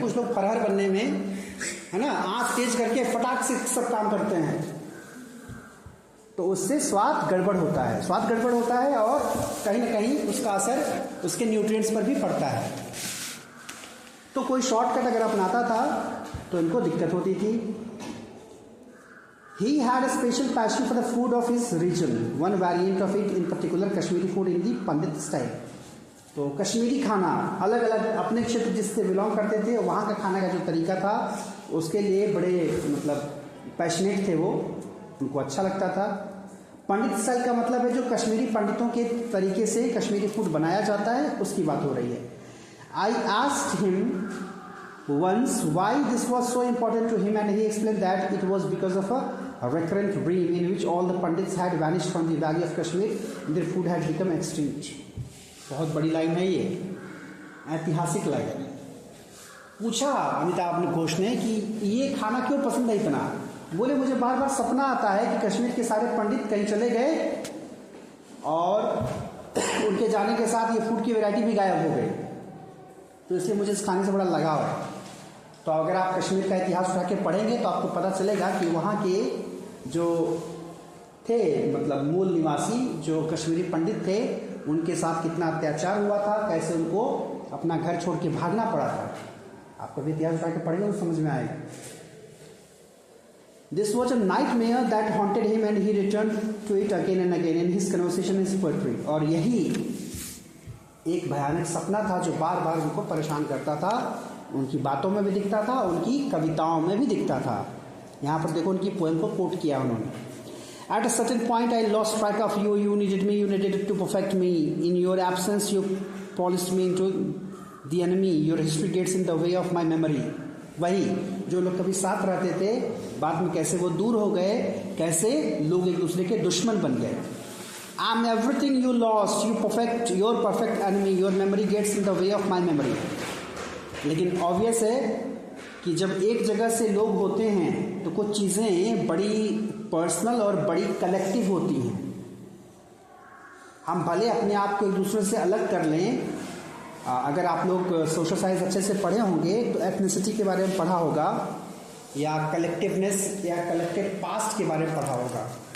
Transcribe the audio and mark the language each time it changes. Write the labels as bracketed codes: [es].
[hi] कुछ लोग फरहर बनने में, है ना, आंच तेज करके फटाक से सब काम करते हैं, तो उससे स्वाद गड़बड़ होता है। स्वाद गड़बड़ होता है और कहीं ना कहीं उसका असर उसके न्यूट्रिएंट्स पर भी पड़ता है। तो कोई शॉर्टकट अगर अपनाता था तो इनको दिक्कत होती थी। [en] He had a special passion for the food of his region. One variant of it in particular, Kashmiri food in the Pandit style. [hi] तो कश्मीरी खाना अलग अलग अपने क्षेत्र जिससे बिलोंग करते थे, वहाँ का खाने का जो तरीका था उसके लिए बड़े मतलब पैशनेट थे वो, उनको अच्छा लगता था। पंडित स्टाइल का मतलब है जो कश्मीरी पंडितों के तरीके से कश्मीरी फूड बनाया जाता है, उसकी बात हो रही है। [en] I asked him once why this was so important to him, and he explained that it was because of a recurrent dream in which all the pandits had vanished from the valley of Kashmir and their food had become extinct. [hi] बहुत बड़ी line है ये, ऐतिहासिक line है। पूछा अमिताभ घोष ने कि ये खाना क्यों पसंद है इतना। बोले मुझे बार बार सपना आता है कि कश्मीर के सारे पंडित कहीं चले गए और उनके जाने के साथ ये फूड की वैरायटी भी गायब हो गई, तो इसलिए मुझे इस खाने से बड़ा लगाव है। तो अगर आप कश्मीर का इतिहास उठा के पढ़ेंगे तो आपको पता चलेगा कि वहाँ के जो थे मतलब मूल निवासी जो कश्मीरी पंडित थे, उनके साथ कितना अत्याचार हुआ था, कैसे उनको अपना घर छोड़ के भागना पड़ा था। आप कभी इतिहास उठा के पढ़ेंगे तो समझ में आएगा। [en] This was a nightmare that haunted him and he returned to it again and again in his conversation and his poetry. [hi] और यही एक भयानक सपना था जो बार बार उनको परेशान करता था। उनकी बातों में भी दिखता था, उनकी कविताओं में भी दिखता था। यहाँ पर देखो उनकी पोएम को कोट किया उन्होंने। [en] At a certain point I lost track of you. You needed me. You needed to perfect me. In your absence you polished me into the enemy. Your history gets in the way of my memory. [hi] वही जो लोग कभी साथ रहते थे, बाद में कैसे वो दूर हो गए, कैसे लोग एक दूसरे के दुश्मन बन गए। [en] I'm everything you lost. Your perfect enemy. Your memory gets in the way of my memory. [hi] लेकिन ऑब्वियस है कि जब एक जगह से लोग होते हैं तो कुछ चीज़ें बड़ी पर्सनल और बड़ी कलेक्टिव होती हैं। हम भले अपने आप को एक दूसरे से अलग कर लें। अगर आप लोग सोशल साइंस अच्छे से पढ़े होंगे तो एथनिसिटी के बारे में पढ़ा होगा, या कलेक्टिवनेस या कलेक्टिव पास्ट के बारे में पढ़ा होगा।